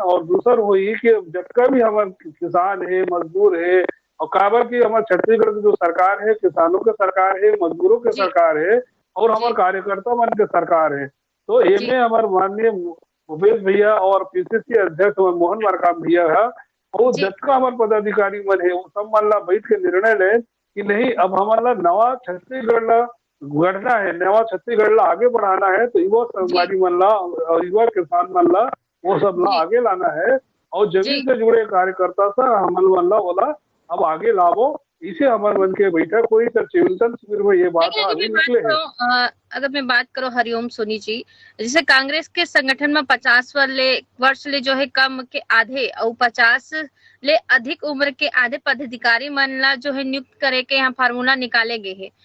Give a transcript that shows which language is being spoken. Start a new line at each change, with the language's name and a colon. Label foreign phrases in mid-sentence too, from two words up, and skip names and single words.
Chhattisgarhi: और दूसर हुई कि जब का भी हमारे किसान है मजदूर है और काबर की हमारे छत्तीसगढ़ की जो सरकार है किसानों की सरकार है मजदूरों की सरकार है और हमारे कार्यकर्ता मन की सरकार है। तो ये हमारे माननीय भूपेश भैया और पीसीसी अध्यक्ष मोहन मरकाम भैया है और जब का हमारे पदाधिकारी मन है वो सब मन ला बैठ के निर्णय ले कि नहीं अब हमारा नवा छत्तीसगढ़ ला गढ़ना है, नवा छत्तीसगढ़ ला आगे बढ़ाना है। तो युवा संगवारी मन ला और युवा किसान मन ला वो सब ला आगे लाना है और जमीन से जुड़े कार्यकर्ता सा हमल मन ला बोला अब आगे लावो। इसे हमारे मन के बैठक हुई तो चिंतन शिविर में ये बात अभी निकले है। अगर मैं बात करूं हरिओम सोनी जी, जैसे कांग्रेस के संगठन में 50 वर्ष ले जो है कम के आधे और 50 ले अधिक उम्र के आधे पदाधिकारी मन ला जो है नियुक्त करे के यहाँ फार्मूला निकाले गए है।